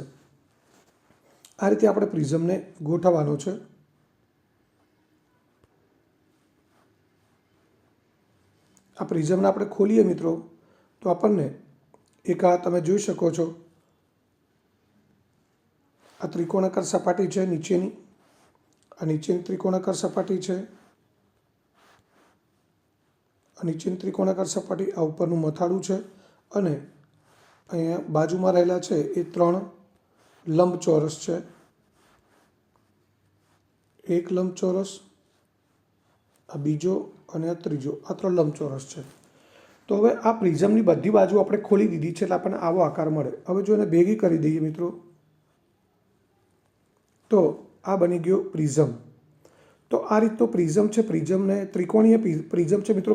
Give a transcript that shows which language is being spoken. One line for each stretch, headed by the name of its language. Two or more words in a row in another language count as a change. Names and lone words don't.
Gujarati: આ રીતે આપણે પ્રિઝમને ગોઠવવાનો છે। આ પ્રિઝમ ને આપણે ખોલીએ મિત્રો તો આપણને એક આ તમે જોઈ શકો છો। આ ત્રિકોણાકાર સપાટી છે નીચેની, આ નીચેની ત્રિકોણાકાર સપાટી છે, આ નીચેની ત્રિકોણાકાર સપાટી, આ ઉપરનું મથાળું છે અને અહીંયા બાજુમાં રહેલા છે એ 3 લંબચોરસ છે, એક લંબચોરસ આ બીજો અને આ ત્રીજો, આ 3 લંબચોરસ છે. તો હવે આ પ્રિઝમની બધી બાજુ આપણે ખોલી દીધી છે એટલે આપણને આવો આકાર મળે. હવે જો એને ભેગી કરી દઈએ મિત્રો, તો આ બની ગયો પ્રિઝમ. તો આ રીતનો પ્રિઝમ છે. પ્રિઝમને ત્રિકોણીય પ્રિઝમ છે મિત્રો.